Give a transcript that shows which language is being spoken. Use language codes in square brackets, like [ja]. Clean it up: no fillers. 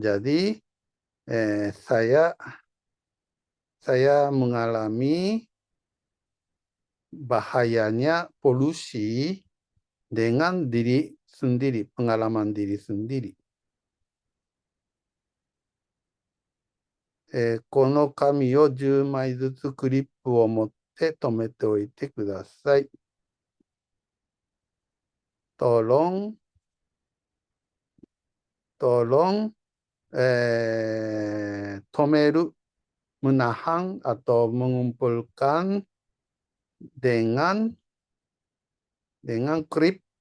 [id] Jadi saya mengalami bahayanya polusi dengan diri sendiri, pengalaman diri sendiri. [ja] この紙を10枚ずつクリップを持って留めておいてください。 [id] Tolong tomeru, menahan atau mengumpulkan dengan klip.